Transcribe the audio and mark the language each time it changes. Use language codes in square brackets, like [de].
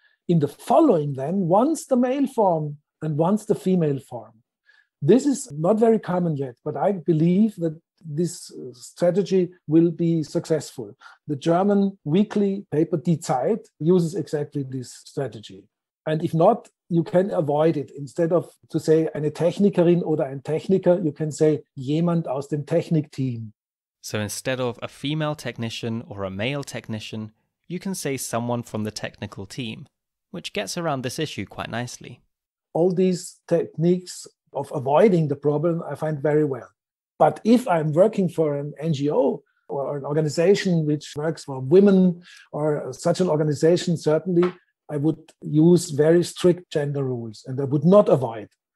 [en] In the following then, once the male form and once the female form. This is not very common yet, but I believe that this strategy will be successful. The German weekly paper Die Zeit uses exactly this strategy. And if not, you can avoid it. Instead of to say [de] eine Technikerin oder ein Techniker, [en] you can say [de] jemand aus dem Technikteam. [en] So instead of a female technician or a male technician, you can say someone from the technical team, which gets around this issue quite nicely. All these techniques of avoiding the problem I find very well. But if I'm working for an NGO or an organization which works for women or such an organization, certainly I would use very strict gender rules and I would not avoid.